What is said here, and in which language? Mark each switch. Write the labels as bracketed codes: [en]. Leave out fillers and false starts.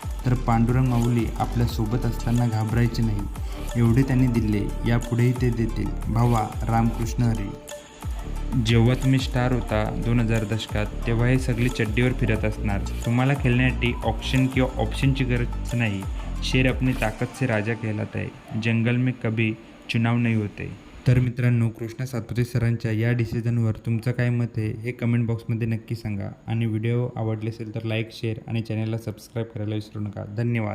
[mr] तर पांडुरंग माऊली आपल्या सोबत असताना घाबरायचे नाही. एवढे त्यांनी दिले, यापुढेही ते देतील. भावा, रामकृष्ण हरी. जेव्हा तुम्ही स्टार होता 2000 दशकात, तेव्हा हे सगळे चड्डीवर फिरत असणार. तुम्हाला खेळण्यासाठी ऑप्शन किंवा ऑप्शनची गरज नाही. [hi] शेर अपनी ताकद से राजा कहलाता है. जंगल में कभी चुनाव नहीं होते. [mr] तर मित्रांनो, कृष्णा सातपुते सरांच्या या डिसिजनवर तुमचं काय मत आहे हे कमेंट बॉक्समध्ये नक्की सांगा. आणि व्हिडिओ आवडले असेल तर लाईक, शेअर आणि चॅनलला सबस्क्राईब करायला विसरू नका. धन्यवाद.